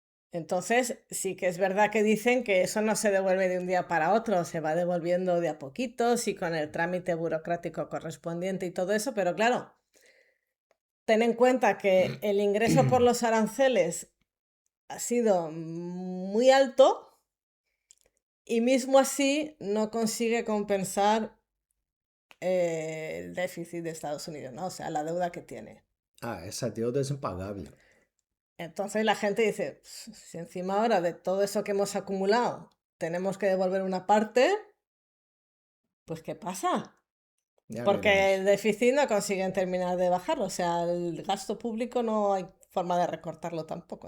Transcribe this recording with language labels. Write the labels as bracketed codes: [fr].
[es] Entonces, sí que es verdad que dicen que eso no se devuelve de un día para otro, se va devolviendo de a poquitos y con el trámite burocrático correspondiente y todo eso, pero claro, ten en cuenta que el ingreso por los aranceles ha sido muy alto y mismo así no consigue compensar el déficit de Estados Unidos, ¿no? O sea, la deuda que tiene. [pt] Ah, essa deuda é impagável. [es] Entonces la gente dice, si encima ahora de todo eso que hemos acumulado tenemos que devolver una parte, pues ¿qué pasa? [pt] Já [es] Porque el déficit no consiguen terminar de bajarlo, o sea, el gasto público no hay forma de recortarlo tampoco.